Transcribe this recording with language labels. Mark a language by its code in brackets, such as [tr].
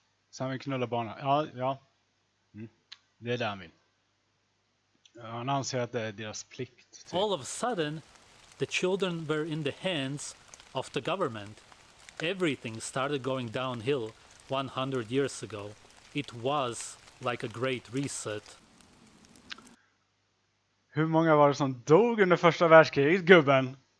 [sv] Så han vill knulla barnen. Ja. Det är det han vill. Han anser att det är deras plikt. Typ. [en] All of a sudden, the children were in the hands of the government. Everything started going downhill 100 years ago. It was like a great reset. [sv] Hur många var det som dog under första världskriget, gubben?